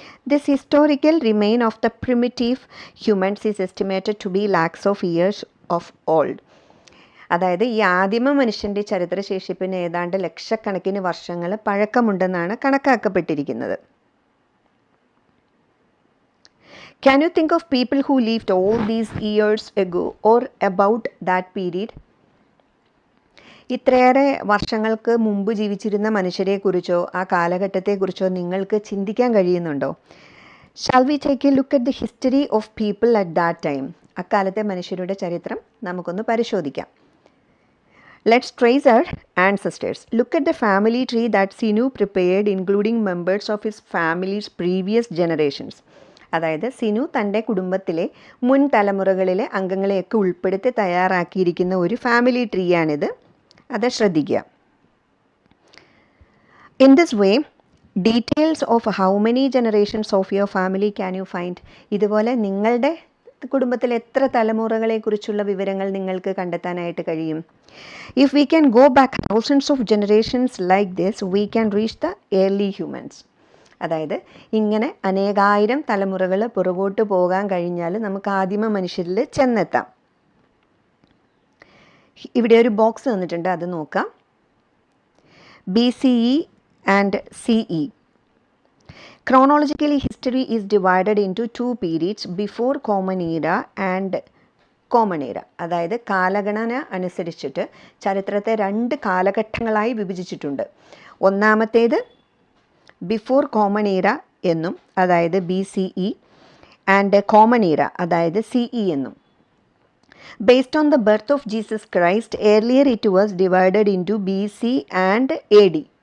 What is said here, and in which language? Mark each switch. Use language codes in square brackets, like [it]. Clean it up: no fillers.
[en] This historical remain of the primitive humans is estimated to be lakhs of years of old. [ml] അതായത് ഈ ആദിമ മനുഷ്യൻ്റെ ചരിത്രശേഷിപ്പിന് ഏതാണ്ട് ലക്ഷക്കണക്കിന് വർഷങ്ങൾ പഴക്കമുണ്ടെന്നാണ് കണക്കാക്കപ്പെട്ടിരിക്കുന്നത്. [en] Can you think of people who lived all these years ago or about that period? [ml] ഇത്രയേറെ വർഷങ്ങൾക്ക് മുമ്പ് ജീവിച്ചിരുന്ന മനുഷ്യരെക്കുറിച്ചോ ആ കാലഘട്ടത്തെക്കുറിച്ചോ നിങ്ങൾക്ക് ചിന്തിക്കാൻ കഴിയുന്നുണ്ടോ? [en] Shall we take a look at the history of people at that time? [ml] അക്കാലത്തെ മനുഷ്യരുടെ ചരിത്രം നമുക്കൊന്ന് പരിശോധിക്കാം. [en] Let's trace our ancestors. Look at the family tree that Sinu prepared, including members of his family's previous generations. [ml] അതായത് സിനു തൻ്റെ കുടുംബത്തിലെ മുൻ തലമുറകളിലെ അംഗങ്ങളെയൊക്കെ ഉൾപ്പെടുത്തി തയ്യാറാക്കിയിരിക്കുന്ന ഒരു ഫാമിലി ട്രീയാണിത്. അത് ശ്രദ്ധിക്കുക. [en] In this way details of how many generations of your family can you find? [ml] ഇതുപോലെ നിങ്ങളുടെ കുടുംബത്തിൽ എത്ര തലമുറകളെക്കുറിച്ചുള്ള വിവരങ്ങൾ നിങ്ങൾക്ക് കണ്ടെത്താനായിട്ട് കഴിയും? [en] If we can go back thousands of generations like this, we can reach the early humans. [ml] അതായത് ഇങ്ങനെ അനേകായിരം തലമുറകൾ പുറകോട്ട് പോകാൻ കഴിഞ്ഞാൽ നമുക്ക് ആദിമ മനുഷ്യരിൽ ചെന്നെത്താം. ഇവിടെ ഒരു ബോക്സ് തന്നിട്ടുണ്ട്, അത് നോക്കാം. [en] BCE and CE. Chronologically, history is divided into two periods, before Common Era and Common Era. [ml] അതായത് കാലഗണന അനുസരിച്ചിട്ട് ചരിത്രത്തെ 2 കാലഘട്ടങ്ങളായി വിഭജിച്ചിട്ടുണ്ട്. ഒന്നാമത്തേത് ബിഫോർ കോമൺ ഈറ എന്നും, അതായത് BCE, ആൻഡ് കോമൺ ഈറ, അതായത് CE എന്നും. [en] Based on the birth of Jesus Christ, earlier it was divided into BC and AD.